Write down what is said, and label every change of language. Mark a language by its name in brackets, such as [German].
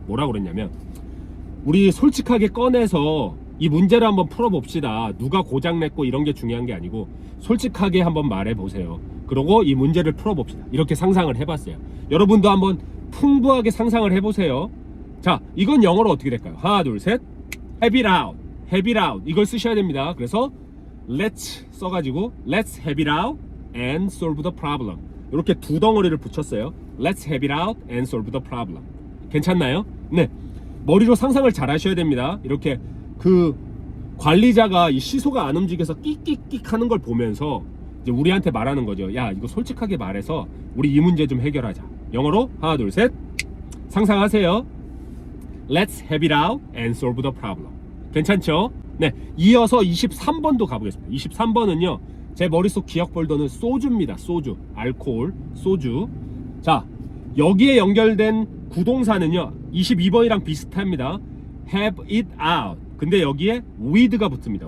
[Korean] 뭐라고 그랬냐면, 우리 솔직하게 꺼내서 이 문제를 한번 풀어봅시다. 누가 고장냈고 이런 게 중요한 게 아니고 솔직하게 한번 말해보세요. 그러고 이 문제를 풀어봅시다. 이렇게 상상을 해봤어요. 여러분도 한번 풍부하게 상상을 해보세요. 자, 이건 영어로 어떻게 될까요? 하나, 둘, 셋. [English] have it out. have it out. [Korean] 이걸 쓰셔야 됩니다. 그래서 [English] let's [Korean] 써가지고 [English] let's have it out and solve the problem. [Korean] 이렇게 두 덩어리를 붙였어요. [English] let's have it out and solve the problem. [Korean] 괜찮나요? 네. 머리로 상상을 잘 하셔야 됩니다. 이렇게 그 관리자가 이 시소가 안 움직여서 끽끽끽 하는 걸 보면서 이제 우리한테 말하는 거죠. 야, 이거 솔직하게 말해서 우리 이 문제 좀 해결하자. 영어로 하나, 둘, 셋. 상상하세요. [English] Let's have it out and solve the problem. [Korean] 괜찮죠? 네, 이어서 23번도 가보겠습니다. 23번은요, 제 머릿속 기억 폴더는 소주입니다. 소주, 알코올, 소주. 자, 여기에 연결된 구동사는요, 22번이랑 비슷합니다. [English] have it out. [Korean] 근데 여기에 with가 붙습니다.